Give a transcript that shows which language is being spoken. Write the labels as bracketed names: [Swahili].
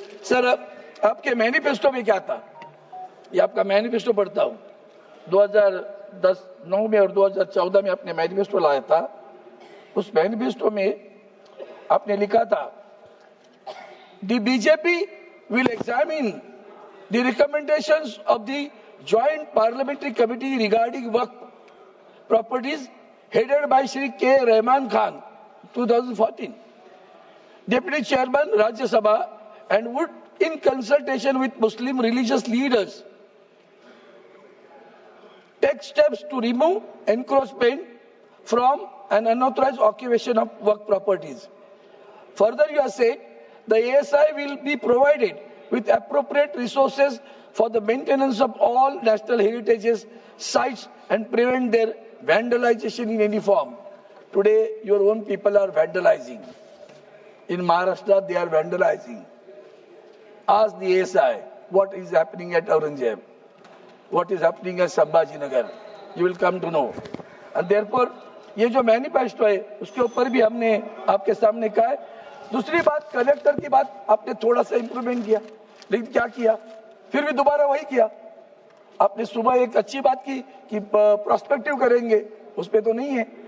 [Hindi] Sir, आपके manifesto में क्या था? ये आपका मैनिफेस्टो पढ़ता हूं, 2010-9 में और 2014 में आपने मैनिफेस्टो लाया था। उस मैनिफेस्टो में आपने लिखा था, [English] The BJP will examine the recommendations of the joint parliamentary committee regarding Waqf properties headed by Shri K. Rahman Khan, 2014, Deputy Chairman Rajya Sabha, and would, in consultation with Muslim religious leaders, take steps to remove encroachment from an unauthorized occupation of work properties. Further, you have said the ASI will be provided with appropriate resources for the maintenance of all national heritages sites and prevent their vandalization in any form. Today, your own people are vandalizing. In Maharashtra, they are vandalizing. Ask the ASI what is happening at Aurangzeb, what is happening at Sambhajinagar. You will come to know. And therefore, [Hindi] ये जो manifesto है उसके ऊपर भी हमने आपके सामने कहा है। दूसरी बात, कलेक्टर की बात आपने थोड़ा सा इंप्रूवमेंट किया, लेकिन क्या किया? फिर भी दोबारा वही किया। आपने सुबह एक अच्छी बात की कि प्रोस्पेक्टिव करेंगे, उस पे तो नहीं है।